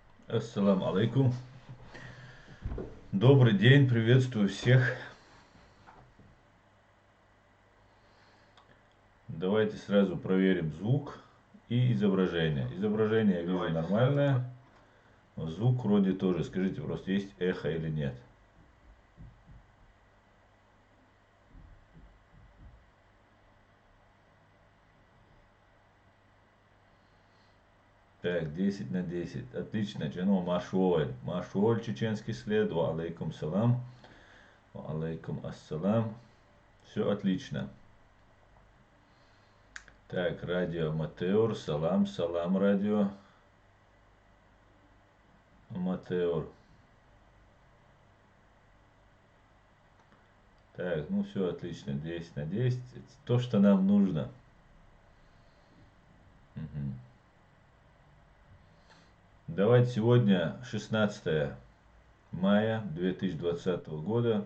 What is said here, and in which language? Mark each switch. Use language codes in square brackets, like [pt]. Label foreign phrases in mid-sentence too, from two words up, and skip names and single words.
[ar] السلام عليكم. [ru] Добрый день, приветствую всех. Давайте сразу проверим звук и изображение. Изображение я вижу нормальное. Звук вроде тоже. Скажите просто, есть эхо или нет. Так, 10 на 10. Отлично. Джано Машуоль. Машуоль, чеченский след. [ar] وعليكم سلام. وعليكم السلام. [ru] Все отлично. Так, радио Матеор. Салам, салам, радио Матеор. Так, ну все отлично. 10 на 10. Это то, что нам нужно. Мгм. Давайте сегодня 16 мая 2020 года.